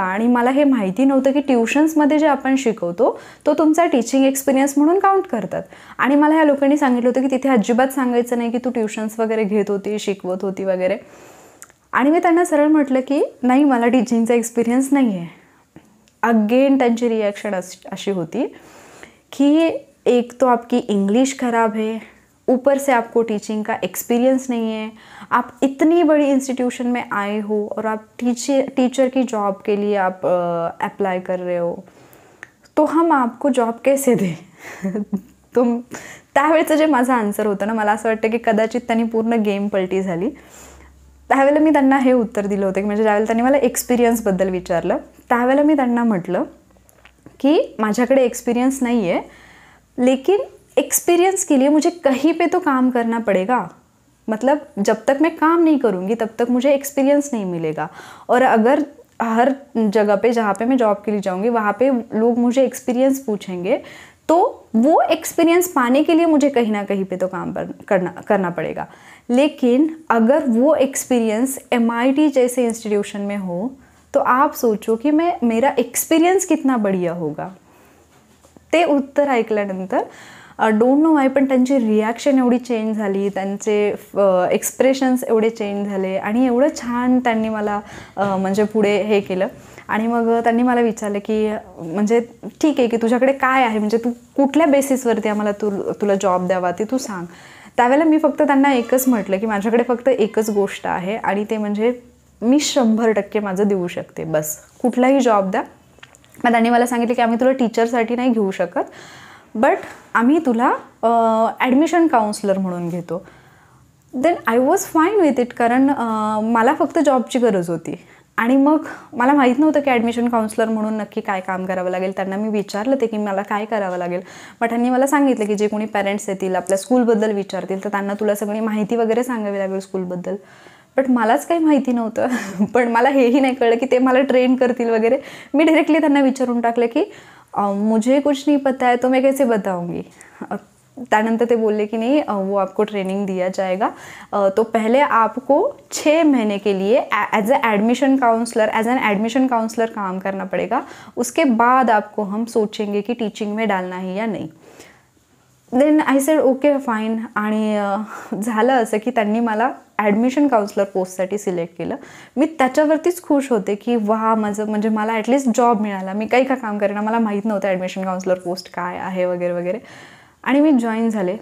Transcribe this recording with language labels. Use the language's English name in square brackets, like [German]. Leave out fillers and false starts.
[Marathi] आणि मला हे माहिती नव्हतं की ट्युशन्समध्ये जे आपण शिकवतो तो तुमचा टीचिंग एक्सपिरियन्स म्हणून काउंट करतात. आणि मला ह्या लोकांनी सांगितलं होतं की तिथे अजिबात सांगायचं नाही की तू ट्युशन्स वगैरे घेत होती, शिकवत होती वगैरे. आणि मी त्यांना सरळ म्हटलं की नाही, मला टीचिंगचा एक्सपिरियन्स नाही आहे. [Hindi] अगेन [Marathi] त्यांची रिॲक्शन अशी होती कि [Hindi] एक तो आपकी इंग्लिश ख़राब है, ऊपर से आपको टीचिंग का एक्सपीरियंस नहीं है, आप इतनी बड़ी इंस्टीट्यूशन में आए हो और आप टीचर की जॉब के लिए आप अप्लाई कर रहे हो, तो हम आपको जॉब कैसे दें. [Marathi] तुम त्यावेळेचं जे माझं आन्सर होतं ना, मला असं वाटतं की कदाचित त्यांनी पूर्ण गेम पलटी झाली. त्यावेळेला मी त्यांना हे उत्तर दिलं होतं की म्हणजे ज्यावेळेला त्यांनी मला एक्सपिरियन्सबद्दल विचारलं त्यावेळेला मी त्यांना म्हटलं कि माझ्याकडे [Hindi] एक्सपीरियंस नहीं है, लेकिन एक्सपीरियंस के लिए मुझे कहीं पे तो काम करना पड़ेगा. मतलब जब तक मैं काम नहीं करूँगी तब तक मुझे एक्सपीरियंस नहीं मिलेगा. और अगर हर जगह पे जहाँ पे मैं जॉब के लिए जाऊँगी वहाँ पे लोग मुझे एक्सपीरियंस पूछेंगे, तो वो एक्सपीरियंस पाने के लिए मुझे कहीं ना कहीं पे तो काम करना पड़ेगा. लेकिन अगर वो एक्सपीरियंस MIT जैसे इंस्टीट्यूशन में हो तो आप सोचो कि मेरा एक्सपीरियन्स कितना बढ़िया होगा. [Marathi] ते उत्तर ऐकल्यानंतर [English] don't know why [Marathi] पण त्यांची रिॲक्शन एवढी चेंज झाली, त्यांचे एक्सप्रेशन्स एवढे चेंज झाले आणि एवढं छान त्यांनी मला म्हणजे पुढे हे केलं. आणि मग त्यांनी मला विचारलं की म्हणजे ठीक आहे की तुझ्याकडे काय आहे, म्हणजे तू कुठल्या बेसिसवरती आम्हाला तुला जॉब द्यावा ते तू सांग. त्यावेळेला मी फक्त त्यांना एकच म्हटलं की माझ्याकडे फक्त एकच गोष्ट आहे आणि ते म्हणजे मी 100% माझं देऊ शकते, बस कुठलाही जॉब द्या. मग त्यांनी मला सांगितलं की आम्ही तुला टीचरसाठी नाही घेऊ शकत, बट आम्ही तुला ॲडमिशन काउन्सलर म्हणून घेतो. [English] then I was fine with it, [Marathi] कारण मला फक्त जॉबची गरज होती. आणि मग मला माहीत नव्हतं की ॲडमिशन काउन्सलर म्हणून नक्की काय काम करावं लागेल. त्यांना मी विचारलं ते की मला काय करावं लागेल. मग त्यांनी मला सांगितलं की जे कोणी पॅरेंट्स येतील आपल्या स्कूलबद्दल विचारतील तर त्यांना तुला सगळी माहिती वगैरे सांगावी लागेल स्कूलबद्दल. बट मलाच काही माहिती नव्हतं. पण मला हेही नाही कळलं की ते मला ट्रेन करतील वगैरे. मी डायरेक्टली त्यांना विचारून टाकलं की [Hindi] मुझे कुछ नहीं पता है तो मैं कैसे बताऊँगी. [Marathi] त्यानंतर ते बोलले की [Hindi] नहीं वो आपको ट्रेनिंग दिया जाएगा, तो पहले आपको 6 महीने के लिए एज एन एडमिशन काउंसलर काम करना पड़ेगा. उसके बाद आपको हम सोचेंगे कि टीचिंग में डालना है या नहीं. [English] Then I said okay fine. [Marathi] आणि झालं असं की त्यांनी मला ॲडमिशन काउन्सलर पोस्टसाठी सिलेक्ट केलं. मी त्याच्यावरतीच खुश होते की वा माझं म्हणजे मला ॲटलिस्ट जॉब मिळाला. मी काही का काम करेना, मला माहीत नव्हतं ॲडमिशन काउन्सलर पोस्ट काय आहे वगैरे वगैरे. आणि मी जॉईन झाले.